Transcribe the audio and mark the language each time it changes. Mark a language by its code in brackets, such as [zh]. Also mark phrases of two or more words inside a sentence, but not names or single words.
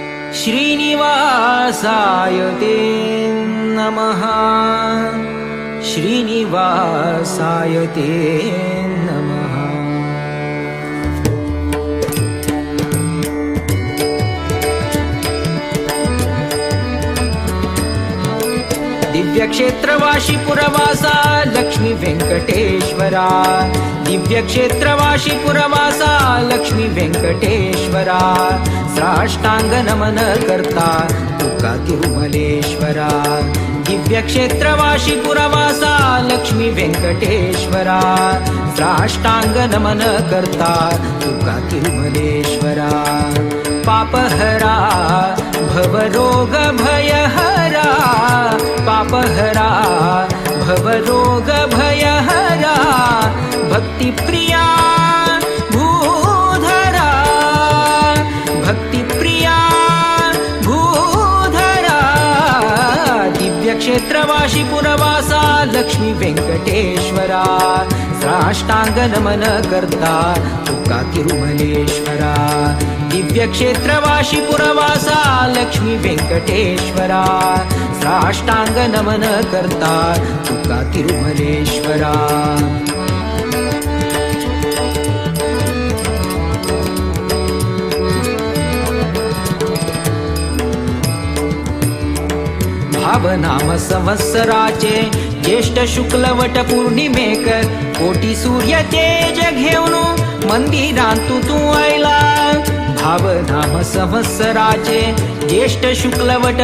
[sa] श्रीनिवासाय ते नमः श्रीनिवासाय ते नमः दिव्यक्षेत्रवासी पुरवासा [kok] लक्ष्मी वेंकटेश्वरा दिव्यक्षेत्रवासी पुरवासा लक्ष्मी वेंकटेश्वरा साष्टांग नमन करता तुका तिरुमलेश्वरा दिव्यक्षेत्रवासी पुरवासा लक्ष्मी वेंकटेश्वरा साष्टांग नमन करता तुका तिरुमलेश्वरा पापहरा भवरोग भयहरा पापहरा भवरोग भयहरा भक्तिप्रिया भूधरा भक्तिप्रिया भूधरा दिव्यक्षेत्रवासी पुरवासा लक्ष्मी वेंकटेश्वरा साष्टांग नमन करता तुका तिरुमलेश्वरा दिव्यक्षेत्रवासी पुरवासा लक्ष्मी वेंकटेश्वरा साष्टांग नमन करता तुका तिरुमलेश्वरा भावनाम संवत्सराचे ज्येष्ठ शुक्ल वट पौर्णिमेकर कोटी सूर्य तेज घेऊन मंदिरांतू तू आयला भावनाम संवत्सराचे ज्येष्ठ शुक्ल वट